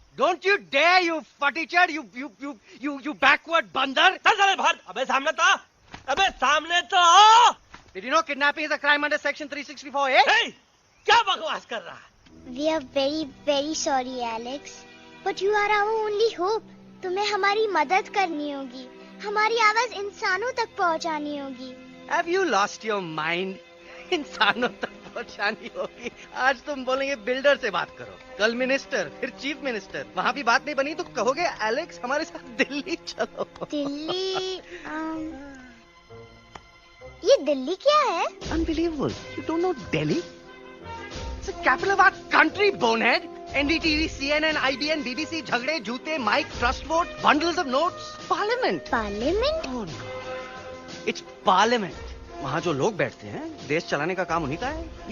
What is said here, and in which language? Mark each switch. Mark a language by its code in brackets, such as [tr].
[en] Don't you dare, you futichard, you backward बंदर. [hi] चल भाग। अबे सामने तो आओ। [en] Did you know kidnapping is a crime under section 364A? [hi] Hey, क्या बकवास कर रहा है? [en] We are very very sorry Alex, but you are our only hope. [hi] तुम्हें हमारी मदद करनी होगी, हमारी आवाज इंसानों तक पहुंचानी होगी। [en] Have you lost your mind? [hi] इंसानों तक पहुंचानी होगी। आज तुम बोलेंगे बिल्डर से बात करो, कल मिनिस्टर, फिर चीफ मिनिस्टर। वहाँ भी बात नहीं बनी तो कहोगे एलेक्स हमारे साथ दिल्ली चलो। दिल्ली ये दिल्ली क्या है? [en] Unbelievable. You don't know Delhi? It's the capital of our country, bonehead. NDTV, CNN, IBN, BBC, [hi] झगड़े, जूते, mic, trust vote, [en] bundles of notes. Parliament. [hi] Parliament? [en] Oh no. It's Parliament. [hi] वहाँ जो लोग बैठते हैं, देश चलाने का काम उन्हीं का है।